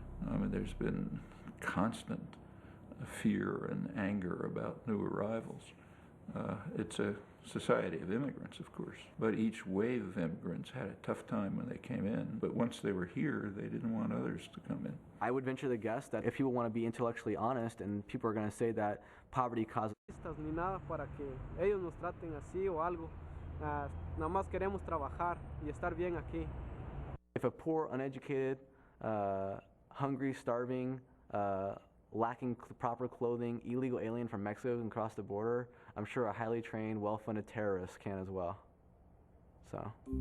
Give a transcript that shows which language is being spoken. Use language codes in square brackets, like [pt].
[en] I mean, there's been constant fear and anger about new arrivals. It's a society of immigrants, of course, but each wave of immigrants had a tough time when they came in. But once they were here, they didn't want others to come in. I would venture to guess that if people want to be intellectually honest, and people are going to say that poverty causes [es] ni nada para que ellos nos traten así o algo. Nada más queremos trabajar y estar bien aquí. [en] If a poor, uneducated, hungry, starving, lacking proper clothing, illegal alien from Mexico can cross the border, I'm sure a highly trained, well-funded terrorist can as well. So.